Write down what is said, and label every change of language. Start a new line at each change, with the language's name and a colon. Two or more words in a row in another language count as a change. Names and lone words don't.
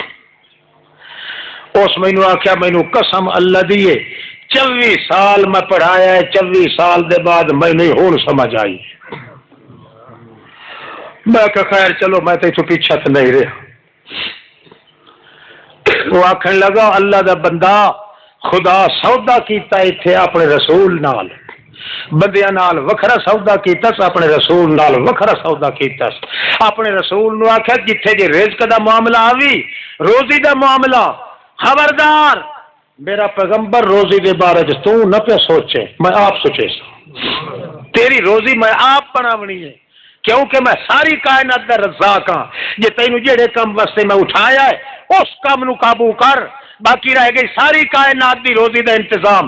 Punjabi: اس مینو آخیا مینو قسم اللہ دیے 24 سال میں پڑھایا ہے 24 سال دے بعد میں نہیں ہوں سمجھ آئی میں کہ خیر چلو میں تو پیچھا تو نہیں رہا وہ آخر لگا اللہ دا بندہ خدا سودا کیتا ایتھے اپنے رسول نال بندیاں نال وکھرا سودا کیتا اپنے رسول نال وکھرا سودا کیتا اپنے رسول نو آخیا جتھے جی رزق دا معاملہ آوی روزی دا معاملہ خبردار میرا پیغمبر روزی دے بارے تو نہ پہ سوچے میں آپ سوچے تیری روزی میں آپ بناونی ہے کیونکہ میں ساری کائنات دا رزاق ہاں جے تینوں جڑے کم واسطے میں اٹھایا ہے اس کم نو قابو کر باقی رہ گئی ساری کائنات دی روزی دا انتظام